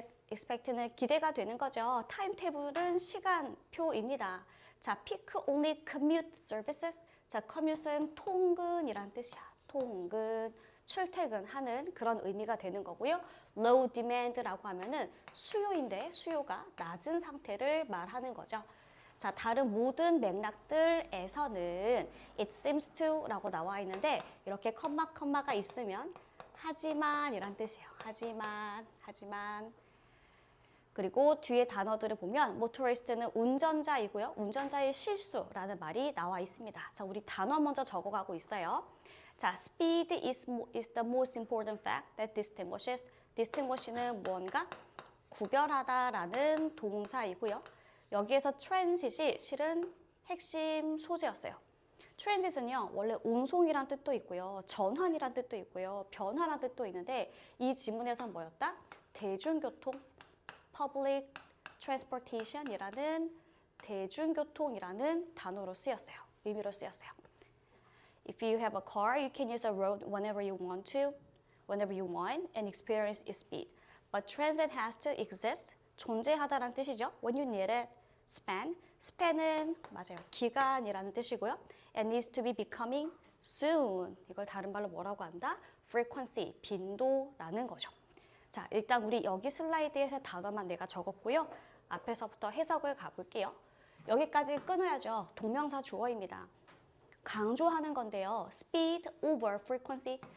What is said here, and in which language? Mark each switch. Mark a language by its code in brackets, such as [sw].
[ko] expect는 기대가 되는 거죠. timetable은 시간표입니다. [en] 자, peak only commute services. [ko] 자, commute는 통근이란 뜻이야. 통근, 출퇴근하는 그런 의미가 되는 거고요. low demand라고 하면은 수요인데 수요가 낮은 상태를 말하는 거죠. 자, 다른 모든 맥락들에서는 [en] it seems to [ko] 라고 나와 있는데 이렇게 컴마가 있으면 하지만 이란 뜻이에요. 하지만. 그리고 뒤에 단어들을 보면 motorist는 운전자이고요. 운전자의 실수라는 말이 나와 있습니다. 자, 우리 단어 먼저 적어가고 있어요. [en] 자, speed is the most important fact that distinguishes. [ko] distinguish는 뭔가 구별하다라는 동사이고요. 여기에서 transit이 실은 핵심 소재였어요. 트랜짓은요 원래 운송이란 뜻도 있고요, 전환이란 뜻도 있고요, 변화란 뜻도 있는데 이 지문에서는 뭐였다? 대중교통, public transportation이라는 대중교통이라는 단어로 쓰였어요. 의미로 쓰였어요. [en] If you have a car, you can use a road whenever you want to, whenever you want, and experience its speed. But transit has to exist. [ko] 존재하다라는 뜻이죠. [en] When you need it. Span. [ko] Span은 맞아요. 기간이라는 뜻이고요. [en] And needs to be becoming soon. [ko] 이걸 다른 말로 뭐라고 한다? Frequency. 빈도라는 거죠. 자, 일단 우리 여기 슬라이드에서 단어만 내가 적었고요. 앞에서부터 해석을 가볼게요. 여기까지 끊어야죠. 동명사 주어입니다. 강조하는 건데요. [en] Speed over frequency.